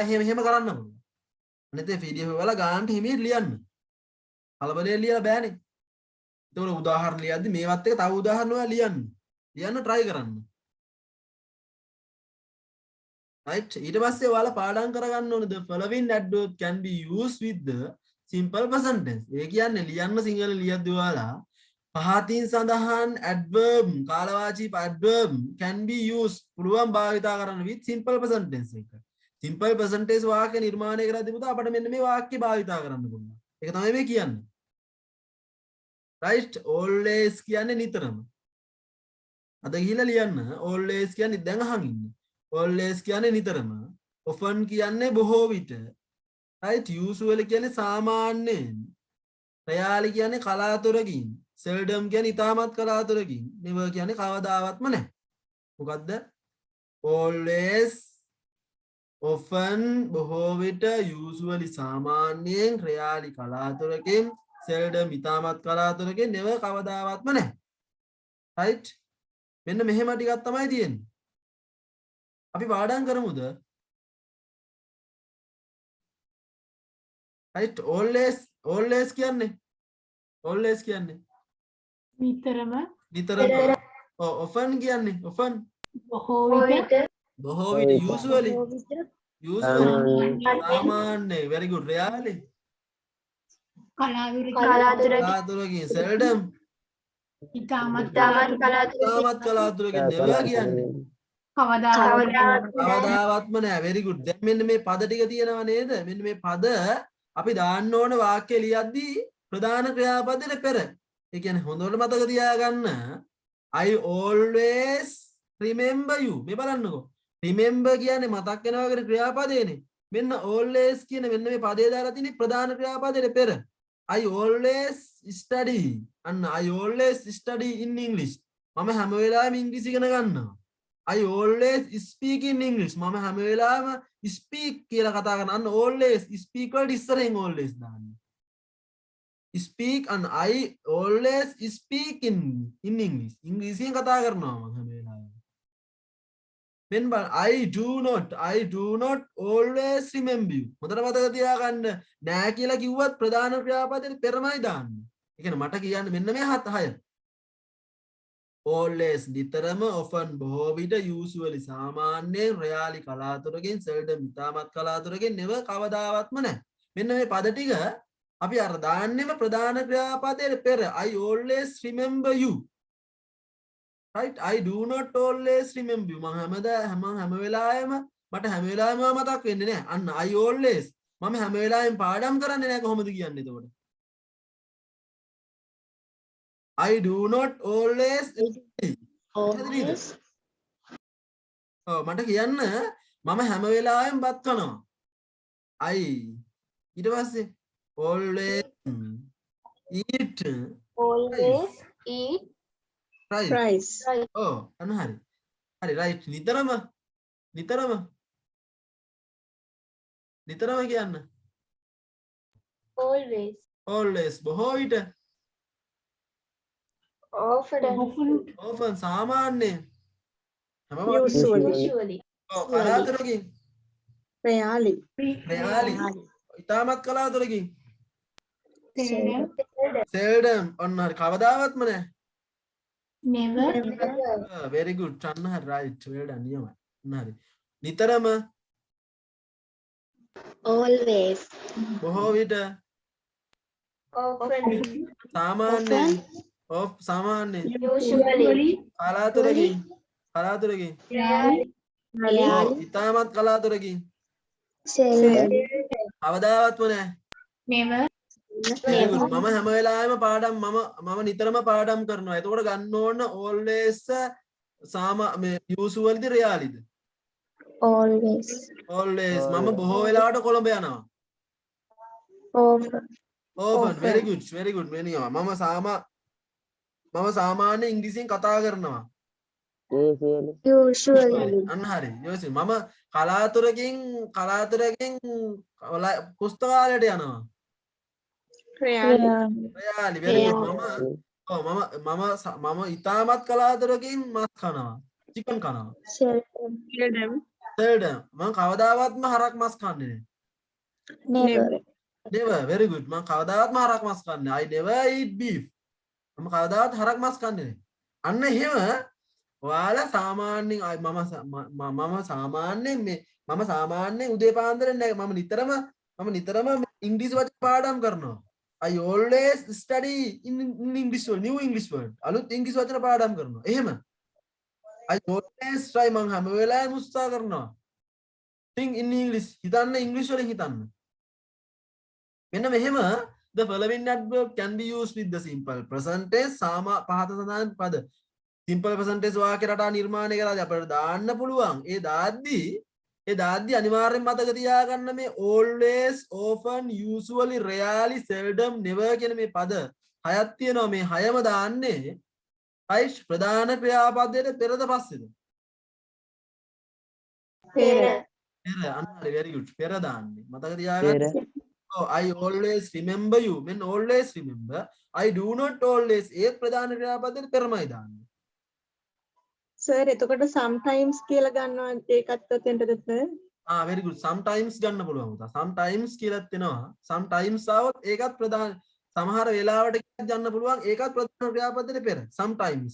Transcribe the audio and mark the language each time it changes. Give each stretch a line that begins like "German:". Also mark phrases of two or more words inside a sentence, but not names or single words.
Sinhala: එහෙම කරන්න පුළුවන්. අනිත් ඒ PDF වල ගානට හිමීට ලියන්න. කලබලයෙන් ලියලා බෑනේ. ඒතකොට උදාහරණ ලියද්දි මේවත් එක තව උදාහරණ ඔයා ලියන්න try කරන්න.
English: right
Sinhala: ඊට පස්සේ ඔයාලා පාඩම් කරගන්න ඕනේ
English: the following adverb can be used with the simple present tense.
Sinhala: ඒ කියන්නේ ලියන්න සිංහල ලියද්දී ඔයාලා පහතින් සඳහන් adverb කාලවාචී
English: adverb can be used
Sinhala: පුළුවන් භාවිතා කරන්න
English: with simple present tense
Sinhala: එක.
English: simple present tense
Sinhala: වාක්‍ය නිර්මාණය කරද්දී පුතා අපිට මෙන්න මේ වාක්‍ය භාවිතා කරන්න පුළුවන්. ඒක තමයි මේ කියන්නේ. right always කියන්නේ නිතරම. අද ගිහිල්ලා ලියන්න always කියන්නේ දැන් අහන් ඉන්නේ. always කියන්නේ නිතරම. often කියන්නේ බොහෝ විට. right usually කියන්නේ සාමාන්‍යයෙන්. rarely කියන්නේ කලාතුරකින්. seldom කියන්නේ ඉතාමත් කලාතුරකින්. never කියන්නේ කවදාවත්ම නැහැ. මොකද්ද?
English: always often
Sinhala: බොහෝ විට usually සාමාන්‍යයෙන් rarely කලාතුරකින් seldom ඉතාමත් කලාතුරකින් never කවදාවත්ම නැහැ. right මෙන්න මෙහෙම ටිකක් තමයි තියෙන්නේ. අපි පාඩම් කරමුද? right always කියන්නේ නිතරම නිතරම. often කියන්නේ often බොහෝ විට usually සාමාන්‍ය.
English: very good.
Sinhala: rarely කලාතුරකින්. seldom ඉතාමත් කලාතුරකින්. never කියන්නේ කවදාවත්ම නෑ.
English: very good.
Sinhala: දැන් මෙන්න මේ පද ටික තියෙනවා නේද? මෙන්න මේ පද අපි දාන්න ඕන වාක්‍ය ලියද්දී ප්‍රධාන ක්‍රියාපදයට පෙර. ඒ කියන්නේ හොඳට මතක තියාගන්න
English: I always remember you.
Sinhala: මේ බලන්නකෝ. remember කියන්නේ මතක් වෙනවා කියන ක්‍රියාපදේනේ. මෙන්න always කියන මෙන්න මේ පදේ දාලා තියෙන්නේ ප්‍රධාන ක්‍රියාපදයට පෙර.
English: I always study. අන්න I always study in English.
Sinhala: මම හැම වෙලාවෙම ඉංග්‍රීසි ඉගෙන ගන්නවා.
English: I always speak in English.
Sinhala: මම හැම වෙලාවෙම speak කියලා කතා කරනවා. අන්න
English: always speak
Sinhala: වලට ඉස්සරහින් always දාන්න.
English: speak and I always speak in English.
Sinhala: ඉංග්‍රීසියෙන් කතා කරනවා මම හැම වෙලාවෙම. මෙන්න බලන්න
English: I do not always remember you.
Sinhala: හොඳට මතක තියාගන්න නෑ කියලා කිව්වත් ප්‍රධාන ක්‍රියාපදයට පෙරමයි දාන්නේ. ඒ කියන්නේ මට කියන්න මෙන්න මේ 6. always නිතරම, often බොහෝ විට, usually සාමාන්‍යයෙන්, rarely කලාතුරකින්, seldom ඉතාමත් කලාතුරකින්, never කවදාවත්ම නැහැ. මෙන්න මේ පද ටික අපි අර දාන්නෙම ප්‍රධාන ක්‍රියාපදයට පෙර.
English: I always remember you. right I do not always remember you.
Sinhala: මම හැම වෙලාවෙම මට හැම වෙලාවෙම මතක් වෙන්නේ නැහැ. අන්න
English: I always
Sinhala: මම හැම වෙලාවෙම පාඩම් කරන්නේ නැහැ කොහොමද කියන්නේ එතකොට?
English: I do not always
Sinhala: මට කියන්න මම හැම වෙලාවෙම බත් කනවා.
English: I
Sinhala: ඊට පස්සේ
English: always eat rice.
Sinhala: අන්න හරි right නිතරම කියන්න always බොහෝ විට often සාමාන්‍යයෙන්
English: Usually.
Sinhala: කලාතුරකින්
English: Rarely.
Sinhala: ඉතාමත් කලාතුරකින් seldom ඔන්න හරි කවදාවත්ම නැහැ.
English: never very good
Sinhala: අන්න හරි
English: right well done නියමයි.
Sinhala: අන්න හරි නිතරම
English: Always.
Sinhala: බොහෝ විට සාමාන්‍යයෙන් සාමාන්‍යයෙන්
English: Usually.
Sinhala: කලාතුරකින්
English: rarely
Sinhala: ඉතාමත් කලාතුරකින්
English: Seldom.
Sinhala: කවදාවත්ම නැහැ.
English: never very good.
Sinhala: මම හැම වෙලාවෙම පාඩම් මම නිතරම පාඩම් කරනවා. එතකොට ගන්න ඕන always මේ usually ද rarely ද?
English: Always.
Sinhala: මම බොහෝ වෙලාවට කොළඹ යනවා.
English: often very good
Sinhala: මේ නියම. මම සාමාන්‍ය ඉංග්‍රීසියෙන් කතා කරනවා.
English: Usually.
Sinhala: අන්න හරි. යෝසි මම කලාතුරකින් පුස්තකාලයට යනවා.
English: Rarely. රයාලි very good.
Sinhala: මම ඉතාමත් කලාතුරකින් මස් කනවා. චිකන් කනවා.
English: Seldom.
Sinhala: seldom මම කවදාවත්ම හරක් මස් කන්නේ
English: Never. never very good.
Sinhala: මම කවදාවත්ම හරක් මස් කන්නේ
English: I never eat beef.
Sinhala: මම කවදාවත් හරක් මස් කන්නේ නැහැ. අන්න එහෙම ඔයාලා සාමාන්‍යයෙන් මම සාමාන්‍යයෙන් මේ මම සාමාන්‍යයෙන් උදේ පාන්දර මම නිතරම ඉංග්‍රීසි වචන පාඩම් කරනවා.
English: I always study in English word, new English word.
Sinhala: අලුත් ඉංග්‍රීසි වචන පාඩම් කරනවා. එහෙම.
English: I always try
Sinhala: මම හැම වෙලාවෙම උත්සාහ කරනවා.
English: think in English.
Sinhala: හිතන්න ඉංග්‍රීසි වලින් හිතන්න. මෙන්න මෙහෙම
English: the following adverb can be used with the simple present tense
Sinhala: පහත සඳහන් පද
English: simple present tense
Sinhala: වාක්‍ය රටා නිර්මාණය කරලා අපිට දාන්න පුළුවන්. ඒ දාද්දි අනිවාර්යෙන් මතක තියාගන්න මේ
English: always, often, usually, rarely, seldom, never
Sinhala: කියන මේ පද හයක් තියෙනවා. මේ හයම දාන්නේ right ප්‍රධාන ක්‍රියාපදයට පෙරද පස්සේද? පෙර. අන්න
English: very good.
Sinhala: පෙර දාන්නේ. මතක තියාගන්න.
English: Oh, I always remember you. Men always remember. I do not always.
Sinhala: ඒ ප්‍රධාන ක්‍රියාපදයට පෙරමයි දාන්නේ. සර් එතකොට sometimes කියලා ගන්නවා ඒකත් ඔතෙන්ටද සර්?
English: very good. Sometimes
Sinhala: ගන්න පුළුවන් උදා. Sometimes කියලාත් එනවා. Sometimes આવොත් ඒකත් ප්‍රධාන සමහර වෙලාවට ගන්න පුළුවන් ඒකත් ප්‍රධාන ක්‍රියාපදයට පෙර. Sometimes.